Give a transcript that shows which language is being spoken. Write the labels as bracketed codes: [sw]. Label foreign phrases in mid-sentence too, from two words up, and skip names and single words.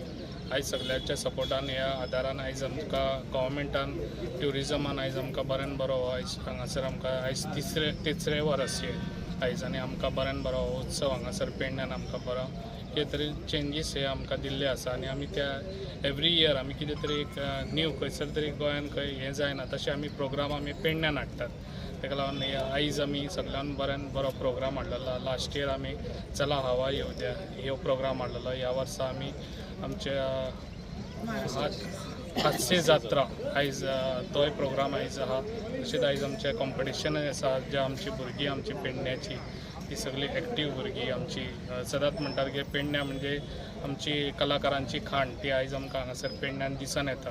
[kok] आयज सगळ्यांच्या सपोर्टान ह्या आदारान आयज आमकां गव्हर्मेंटान ट्युरिजमान आयज आमकां बऱ्यान बरो आयज हांगासर आमकां आयज तिसरे वर्स आयज आनी आमकां बऱ्यान बरो उत्सव हांगासर पेडण्यान आमकां बरो कितें तरी चेंजीस हे आमकां दिल्ले आसा आनी आमी त्या [en] every year [kok] आमी कितें तरी एक न्यू खंयसर तरी गोंयान खंय हें जायना तशें आमी प्रोग्राम आमी पेडण्यान हाडटात. ताका लागून आयज आमी सगळ्यान बऱ्यान बरो प्रोग्राम हाडलेलो. [en] last year [kok] आमी चला हवा येऊ द्या हो प्रोग्राम हाडलेलो. ह्या वर्सा आमी आमच्या हास्य जात्रा आयज तोय प्रोग्राम आयज आहा. तशेंच आयज आमचे कॉम्पिटिशनय आसा जे आमची भुरगीं आमची पेडण्याची ती सगळी एक्टीव भुरगीं आमची सदांच म्हणटात की पेडण्या म्हणजे आमची कलाकारांची खाण ती आयज आमकां हांगासर पेडण्यान दिसान येता.